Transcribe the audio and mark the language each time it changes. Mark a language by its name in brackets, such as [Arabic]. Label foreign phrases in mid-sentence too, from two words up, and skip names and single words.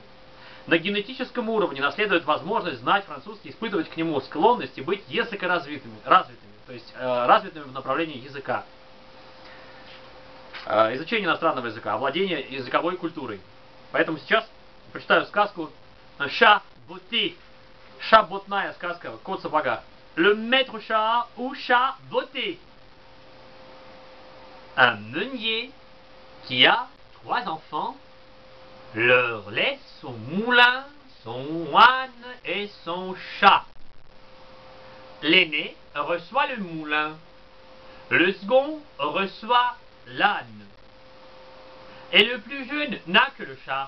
[Russian] На генетическом уровне наследует возможность знать французский, испытывать к нему склонность и быть языкоразвитыми, то есть развитыми в направлении языка. Изучение иностранного языка, овладение языковой культурой. Поэтому сейчас прочитаю сказку «Chat botté». Шаботная сказка «Кот в сапогах». [French] Le maître chat ou chat botté. Un meunier qui a 3 enfants leur laisse son moulin, son âne et son chat. L'aîné reçoit le moulin, le second reçoit l'âne, et le plus jeune n'a que le chat.